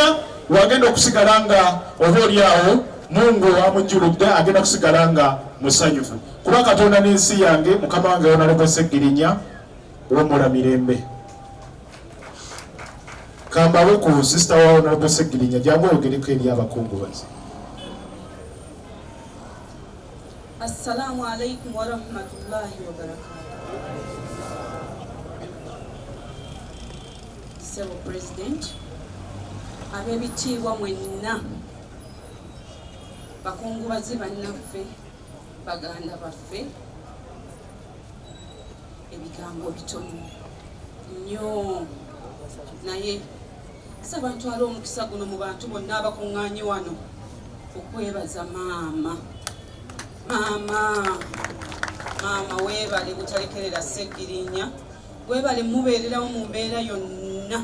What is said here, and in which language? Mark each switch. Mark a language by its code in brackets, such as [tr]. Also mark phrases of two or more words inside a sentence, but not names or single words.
[lg] Wagenda okusigala nga oba oliawo Mungu amujjuludde, agenda kusigala nga musanyufu. kuba Katonda n'ensi yange mukama wange Honorable Sseggirinya w'omula mirembe. Kambawe ku sister wa Honorable Sseggirinya jangu oyogereko eri abakungubazi. [ar] السلام عليكم ورحمة الله وبركاته. [lg] Sebo President, ab'ebitiibwa mwenna, bakungubazi bannaffe, baganda baffe, ebigambo bitono nnyo naye saba ntwala omukisa guno mu bantu bonna abakuŋŋaanye wano okwebaza maama weebale butalekerera Sseggirinya, weebale mubeererawo mu mbeera yonna.